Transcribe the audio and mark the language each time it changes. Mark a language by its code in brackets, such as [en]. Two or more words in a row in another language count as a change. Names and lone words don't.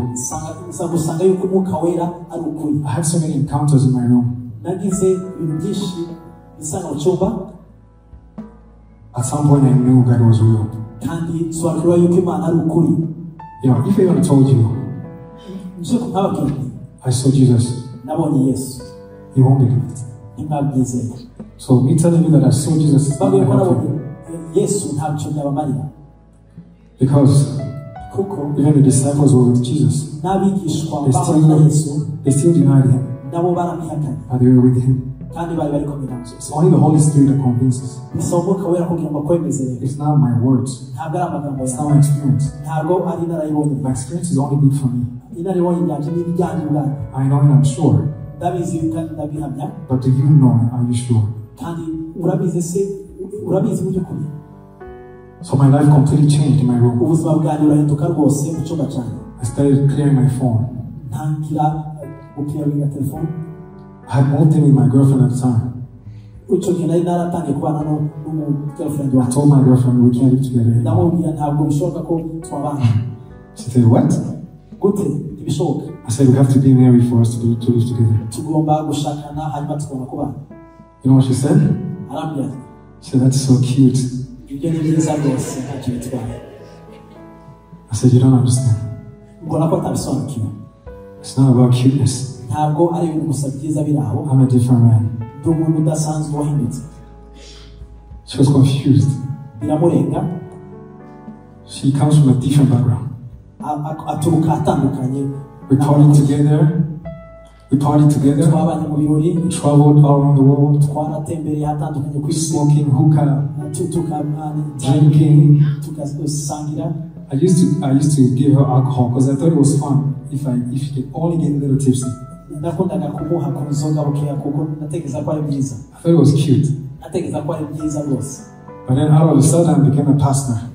[rw] gusanga yuko umwuka wera ari ukuri. [en] I had so many encounters in my room. [rw] nagize ibintu byinshi bisanga mu cyumba, [en] At some point I knew God was real. [rw] kandi sobanukirwa yuko Imana ari ukuri. [en] You know, if anyone told you, [rw] nje nkababwira [en] I saw Jesus, [rw] nabonye Yesu, [en] you won't believe it. [rw] ntimwabyizera. [en] So me telling you that I saw Jesus is not [rw] babwiye ko [en] going to help [rw] nabonye [en] you. [rw] Yesu ntacyo byabamarira, [en] Because [rw] kuko [en] even the disciples were with Jesus. [rw] n'abigishwa [en] They [rw] babana na Yesu [en] still denied him, [rw] nabo baramwihakanye, [en] but they were with him. [rw] kandi bari bari kumwe nawe. [en] It's only the Holy Spirit that convinces. [rw] bisaba umwuka wera kugira ngo akwemeze rero. [en] It's not my words. [rw] ntabwo ari amagambo [en] It's not [rw] yawe, [en] my experience. [rw] ntabwo ari inararibonye. [en] My experience is only good for me. [rw] inararibonye byanjye n'ibijyanye ubwanjye, [en] I know and I'm sure. [rw] ndabizi kandi ndabihamya. [en] But do you know? Are you sure? [rw] kandi urabizi se, urabizi mu by'ukuri. [en] So my life completely changed in my room. [rw] ubuzima bwanjye burahinduka rwose mu cyumba cyanjye. [en] I started clearing my phone. [rw] ntangira gukiriya telefone. [en] I had moved in with my girlfriend at the time. [rw] Uco gihe nari naratangiye kubana n'umugirlfriend [en] I [rw] wanjye. [en] told my girlfriend we can't live together anymore. [rw] Ndamubwira ntabwo bishoboka ko twabana. [en] She said, what? [rw] Gute ntibishoboka. [en] I said, we have to be married for us to live together. [rw] Tugomba gushakana hanyuma tugomba kubana. [en] You know what she said? [rw] Arambwira. [en] She said, that's so cute. [rw] Ibyo ni byiza rwose ntacyo bitwaye. [en] I said, you don't understand. [rw] Mbona ko atabisobanukiwe. [en] It's not about cuteness. [rw] Ntabwo ari ibintu gusa byiza biri aho. [en] I'm a different man. [rw] Ndi umuntu udasanzwe wahindutse. [en] She was confused. [rw] Biramurenga. [en] She comes from a different background. [rw] Aturuka atandukanye. [en] We partied together. We [rw] twabanye mu birori. [en] We traveled all around the world. [rw] Twaratembereye hatandukanye ku isi. [en] Smoking hookah. Drinking. Tugasangira. I used to give her alcohol because I thought it was fun if she could only get a little tipsy. I thought it was cute. But then all of a sudden I became a pastor.